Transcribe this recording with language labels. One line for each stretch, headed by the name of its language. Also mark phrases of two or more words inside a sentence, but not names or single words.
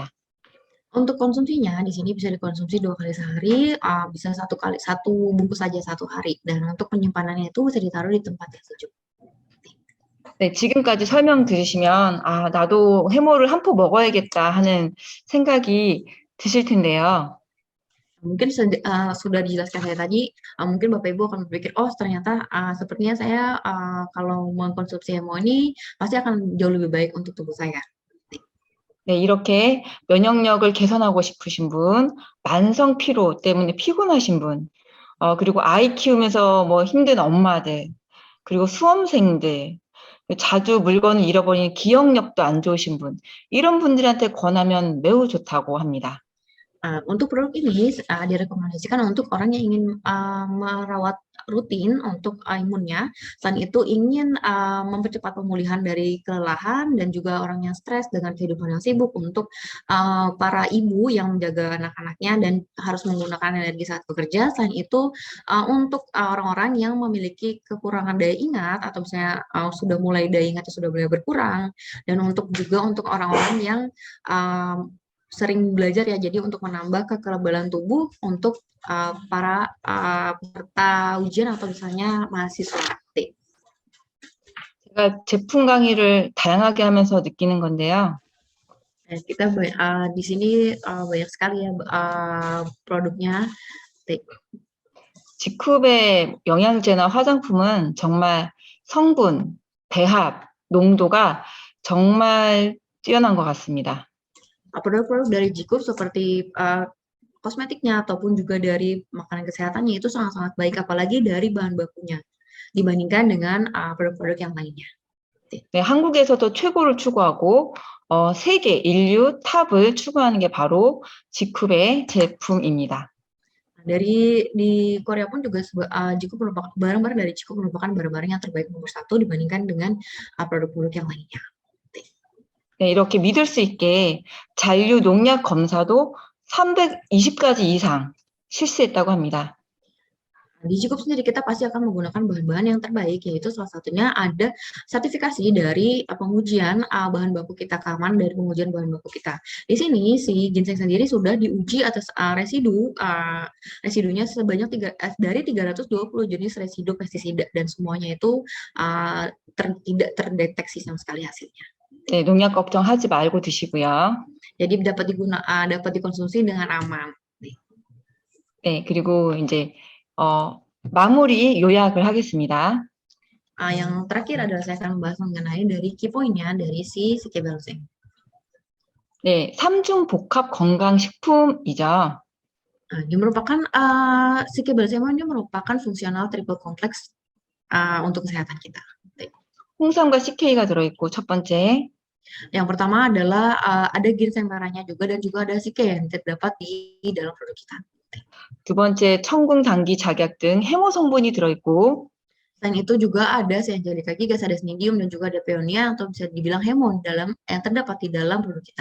Indonesian: Untuk konsumsinya di sini bisa dikonsumsi 2 kali sehari, bisa 1 bungkus saja 1 hari, dan untuk penyimpanannya itu bisa ditaruh di tempat yang sejuk.
Korean: 네, 지금까지 설명 들으시면 나도 해모를 한 포 먹어야겠다 하는 생각이 드실 텐데요.
Indonesian: Mungkin sudah dijelaskan saya tadi, mungkin Bapak Ibu akan berpikir, oh ternyata sepertinya saya kalau mengkonsumsi hemo ini pasti akan jauh lebih baik untuk tubuh saya.
Korean: 네, 이렇게 면역력을 개선하고 싶으신 분, 만성 피로 때문에 피곤하신 분, 그리고 아이 키우면서 뭐 힘든 엄마들, 그리고 수험생들, 자주 물건을 잃어버리는 기억력도 안 좋으신 분, 이런 분들한테 권하면 매우 좋다고 합니다.
Indonesian: Untuk produk ini direkomendasikan untuk orang yang ingin merawat rutin untuk imunnya, selain itu ingin mempercepat pemulihan dari kelelahan dan juga orang yang stres dengan kehidupan yang sibuk, untuk para ibu yang menjaga anak-anaknya dan harus menggunakan energi saat bekerja, selain itu untuk orang-orang yang memiliki kekurangan daya ingat atau misalnya sudah mulai daya ingatnya sudah mulai berkurang, dan untuk orang-orang yang sering belajar ya, jadi untuk menambah kekebalan tubuh untuk para peserta ujian atau misalnya mahasiswa.
Korean: 제가 제품 강의를 다양하게 하면서 느끼는 건데요.
Indonesian: Kita di sini banyak sekali ya produknya.
Korean: 직후의 영양제나 화장품은 정말 성분, 배합, 농도가 정말 뛰어난 것 같습니다.
Indonesian: Produk-produk dari Jikup seperti kosmetiknya ataupun juga dari makanan kesehatannya itu sangat-sangat baik, apalagi dari bahan bakunya dibandingkan dengan produk-produk yang lainnya.
Korean: 네, 한국에서도 최고를 추구하고 세계 인류 탑을 추구하는 게 바로 지쿱의 제품입니다.
Indonesian: Di Korea pun juga Jikup merupakan barang-barang dari Jikup merupakan barang-barang yang terbaik nomor 1 dibandingkan dengan produk-produk yang lainnya.
Korean: 네, 이렇게 믿을 수 있게 잔류 농약 검사도 320가지 이상 실시했다고 합니다.
Indonesian: Di Jikup sendiri kita pasti akan menggunakan bahan-bahan yang terbaik, yaitu salah satunya ada sertifikasi dari pengujian bahan baku kita, keamanan dari pengujian bahan baku kita. Di sini si ginseng sendiri sudah diuji atas residunya sebanyak dari 320 jenis residu pestisida, dan semuanya itu tidak terdeteksi sama sekali hasilnya.
Korean: 네, 농약 걱정하지 말고 드시고요.
Indonesian: Jadi dapat dikonsumsi dengan aman.
Korean: 네, 그리고 이제 마무리 요약을 하겠습니다.
Indonesian: Yang terakhir adalah saya akan membahas mengenai dari
English: key point-
Indonesian: nya dari si CK Belseng.
Korean: 네, 3중 복합 건강식품이죠.
Indonesian: Dia merupakan CK Belseng ini merupakan fungsional triple kompleks untuk kesehatan kita.
Korean: 홍삼과 CK가 들어있고 첫 번째.
Indonesian: Yang pertama adalah ada ginseng merahnya juga, dan juga ada CK yang terdapat di dalam produk kita.
Korean: 두 번째, 청궁, 당귀, 작약 등 해모 성분이 들어있고.
Indonesian: Selain itu juga ada Angelica gigas, ada Snidium, dan juga ada Peonia atau bisa dibilang hemo yang terdapat di dalam produk kita.